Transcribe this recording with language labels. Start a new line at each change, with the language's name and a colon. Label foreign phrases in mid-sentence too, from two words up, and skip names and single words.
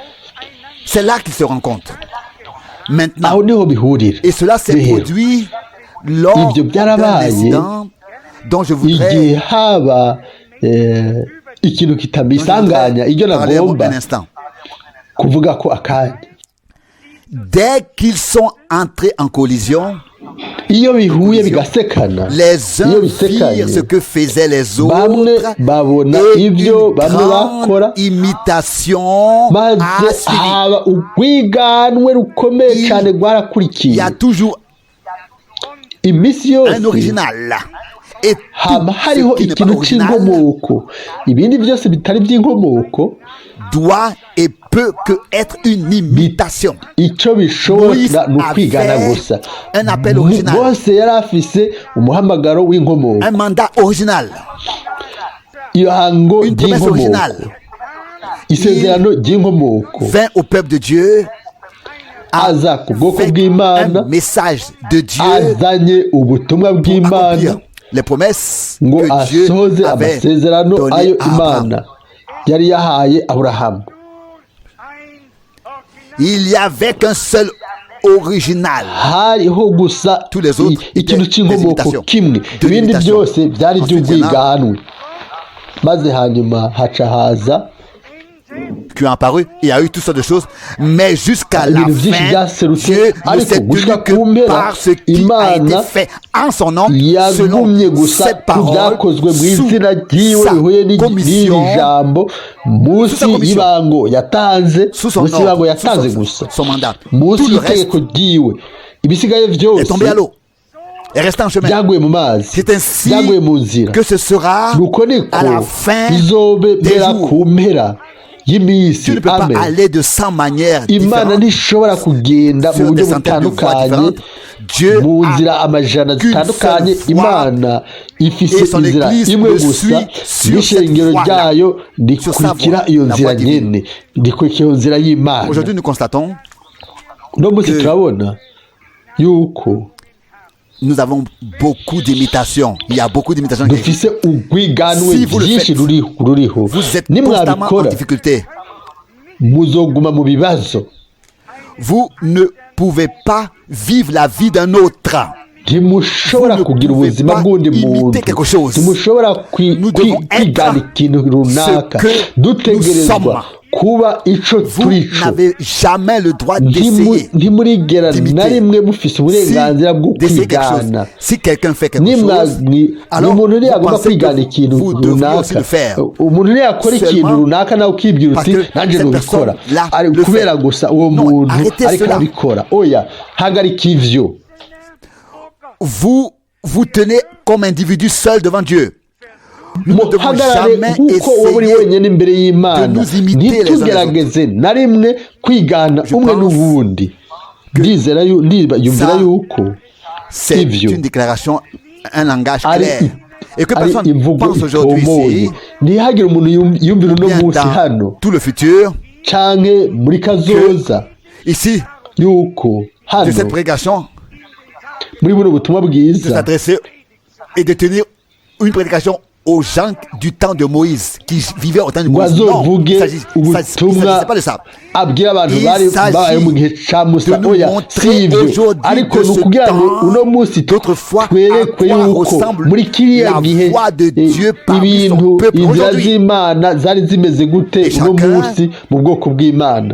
Rundi: aho niho bihurira. Ibyo byarabaye igihe haba ikintu kitamisanganya ibyo nagomba kuvuga ko akanya.
French: Dès qu'ils sont entrés en collision,
Rundi: iyo bihuye bigasekana,
French: les uns firent ce que faisaient les autres,
Rundi: bamwe babona ibyo bamwe bakora, imitation, maze haba urwiganwe rukomeye cyane rwarakurikiye.
French: Il y a toujours
Rundi: iminsi yose
French: un original.
Rundi: haba hariho ikintu cy'inkomoko. Ibindi byose bitari by'inkomoko
French: doit et peut que être une imitation.
Rundi: Icyo bishobora ni ukwigana gusa.
French: Un appel original.
Rundi: Mose yari afise umuhamagaro w'inkomoko.
French: Un mandat original.
Rundi: Ihango ry'inkomoko. Isezerano ry'inkomoko.
French: Vint au peuple de Dieu.
Rundi: Aza ku bwoko bw'Imana.
French: Un message de Dieu.
Rundi: Azanye ubutumwa bw'Imana.
French: Les promesses ngo que Dieu asohoze avait amasezerano donné ayo à Imana Abraham.
Rundi: yari yahaye Aburahamu.
French: Il y avait qu'un seul original.
Rundi: Hariho gusa
French: Tous les autres
Rundi: ikintu cy'inkomoko kimwe, ibindi byose byari by'ubwiganwe. Maze hanyuma haca haza
French: qui ont apparu, il y a eu toutes sortes de choses, mais jusqu'à la fin, Dieu ne s'est tenu que par ce qui a été fait en son nom, selon cette parole, sous sa commission, sous son ordre, son mandat. Tout le reste est tombé à l'eau. Et reste en chemin. C'est ainsi que ce sera à la fin des jours. Tu ne peux pas aller de 100 manières
Rundi: Imana ntishobora kugenda mu buryo butandukanye, mu nzira amajana zitandukanye. Imana ifise inzira imwe gusa, n'ishengero ryayo rikurikira iyo nzira nyene, rikurikira iyo nzira y'Imana.
French: Aujourd'hui nous constatons
Rundi: no munsi turabona yuko
French: nous avons beaucoup d'imitations. Il y a beaucoup d'imitations.
Rundi: Dufise urwiganwe byinshi ruriho. Nimwabikora muzoguma mu bibazo. Vous ne pouvez pas vivre la vie d'un autre. Ntimushobora kugira ubuzima bw'undi muntu. Ntimushobora kwigana ikintu runaka. Dutegerezwa kuba ico turico. Ntimurigera na rimwe mufise uburenganzira bwo kwigana. Umuntu ntiyagomba kwigana ikintu runaka. Umuntu ntiyakora ikintu runaka nawe ukibwira uti nanjye nubikora, kubera gusa uwo muntu ariko arabikora. Oya, hagarika ivyo.
French: Vous tenez comme individu seul devant Dieu. Nous ne devons jamais essayer de nous imiter les uns les autres.
Rundi: na rimwe kwigana umwe n'ubundi. Ndizera yuko
French: c'est une déclaration, un langage clair. Et que personne ne pense aujourd'hui ici,
Rundi: ntihagire umuntu yumvira uno munsi hano
French: tout le futur,
Rundi: canke muri kazoza ici, yuko hano
French: de cette prédication,
Rundi: muri buno butumwa de bwiza
French: s'adresser et de tenir une prédication aux gens du temps de Moïse qui vivaient au temps de Moïse. Non, il ne s'agissait pas de ça.
Rundi: abwira abantu bari babaye mu gihe ca Musa. Oya, si ivyo, ariko ni ukugira ngo uno munsi twerekwe yuko muri kiriya gihe ibintu inzira z'Imana zari zimeze gute uno munsi mu bwoko bw'Imana.